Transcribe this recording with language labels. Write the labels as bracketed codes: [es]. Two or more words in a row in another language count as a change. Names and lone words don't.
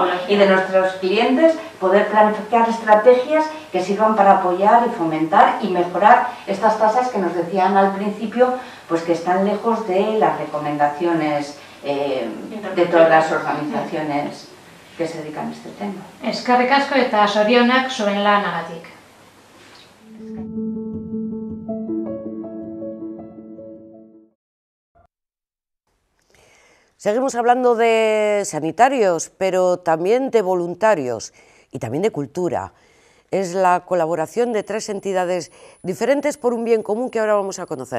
[es] Y de nuestros clientes, poder planificar estrategias que sirvan para apoyar y fomentar y mejorar estas tasas que nos decían al principio, pues que están lejos de las recomendaciones de todas las organizaciones que se dedican a este tema. [eu] Eskerrik asko eta zorionak zuen lanagatik. [es] Seguimos hablando de sanitarios, pero también de voluntarios y también de cultura. Es la colaboración de 3 entidades diferentes por un bien común que ahora vamos a conocer.